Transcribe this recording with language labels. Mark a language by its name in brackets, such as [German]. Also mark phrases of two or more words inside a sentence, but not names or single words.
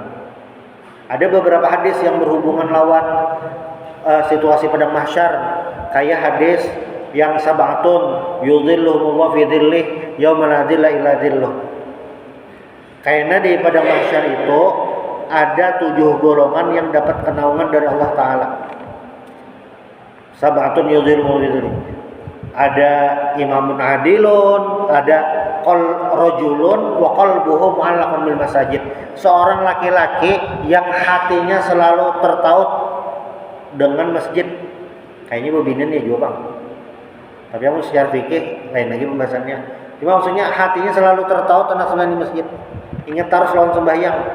[Banjar] Ada beberapa hadis yang berhubungan lawan situasi padang mahsyar, kayak hadis yang [Arabic] سبعة يظلهم الله في ظله يوم لا ظل إلا ظله. [Banjar] Kayaknya di padang mahsyar itu ada 7 golongan yang dapat kenaungan dari Allah Ta'ala. [Arabic] سبعة يظلهم الله في ظله. Ada إمام عادل, ada رجل وقلبه معلق بالمساجد. [Banjar] Seorang laki-laki yang hatinya selalu tertaut dengan masjid. Kayaknya bebinan ya juga bang, tapi aku secara fikih lain lagi pembahasannya. Cuma maksudnya hatinya selalu tertaut anak sembahyang di masjid, ingat terus lawan sembahyang.